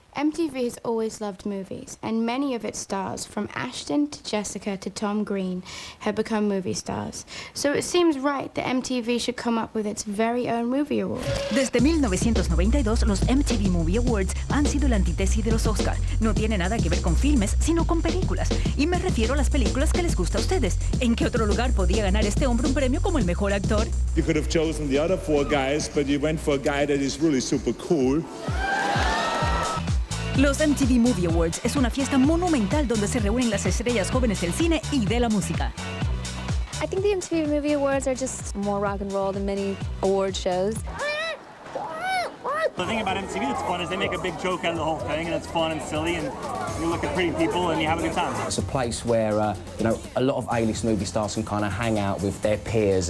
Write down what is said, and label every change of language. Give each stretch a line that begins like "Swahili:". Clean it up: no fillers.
English: MTV has always loved movies, and many of its stars, from Ashton to Jessica to Tom Green, have become movie stars. So it seems right that MTV should come up with its very own movie award.
Spanish: Desde 1992, los MTV Movie Awards han sido la antítesis de los Oscar. No tiene nada que ver con filmes, sino con películas. Y me refiero a las películas que les gusta a ustedes. ¿En qué otro lugar podía ganar este hombre un premio como el mejor actor?
English: You could have chosen the other 4 guys, but you went for a guy that is really super cool.
Spanish: Los MTV Movie Awards es una fiesta monumental donde se reúnen las estrellas jóvenes del cine y de la música.
English: I think the MTV Movie Awards are just more rock and roll than many award shows. The thing about MTV that's fun is they make a big joke out of the whole thing, and it's fun and silly, and you look at pretty people, and you have a good time. It's a place where, you know, a lot of A-list movie stars can kind of hang out with their peers.